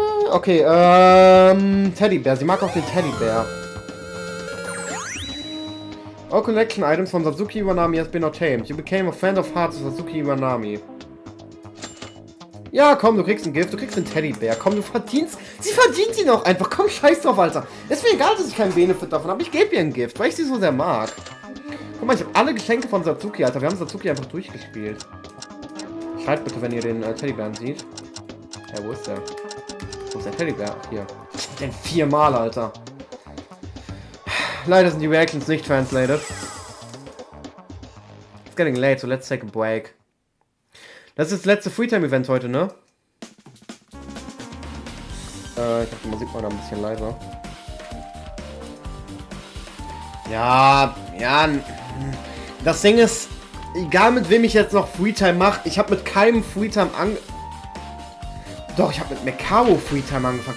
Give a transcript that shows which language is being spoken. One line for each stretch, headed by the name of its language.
German: Okay, Teddybär. Sie mag auch den Teddybär.
English: All collection items from Satsuki Iwanami has been obtained. You became a friend of hearts of Satsuki Iwanami.
German: Ja, komm, du kriegst ein Gift, du kriegst einen Teddybär. Komm, du verdienst... Sie verdient ihn auch einfach. Komm, scheiß drauf, Alter. Ist mir egal, dass ich keinen Benefit davon habe. Ich gebe ihr ein Gift, weil ich sie so sehr mag. Guck mal, ich habe alle Geschenke von Satsuki, Alter. Wir haben Satsuki einfach durchgespielt. Schreibt bitte, wenn ihr den Teddybären seht. Ja, wo ist der? Wo ist der Teddybär? Ach, hier. Den 4-mal, Alter. Leider sind die Reactions nicht translated.
English: It's getting late, so let's take a break.
German: Das ist das letzte Freetime-Event heute, ne? Ich hab die Musik mal da ein bisschen leiser. Ja. Das Ding ist, egal mit wem ich jetzt noch Freetime mache, ich habe mit keinem Freetime Doch, ich habe mit Mekao Freetime angefangen.